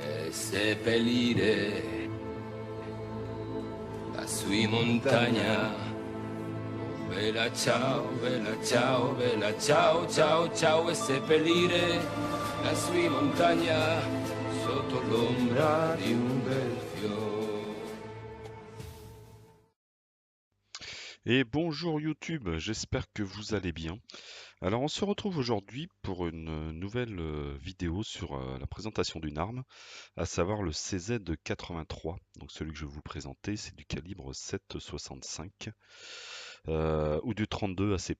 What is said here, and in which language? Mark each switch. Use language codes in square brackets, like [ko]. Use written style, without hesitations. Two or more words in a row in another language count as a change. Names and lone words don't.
[it] seppellire la sua montagna. Bella ciao, bella ciao, bella ciao, ciao, ciao, e seppellire la sua montagna sotto l'ombra di un bel fiore. [fr] Et bonjour YouTube, j'espère que vous allez bien. Alors on se retrouve aujourd'hui pour une nouvelle vidéo sur la présentation d'une arme, à savoir le CZ83. Donc celui que je vais vous présenter, c'est du calibre 7,65 ou du 32 ACP.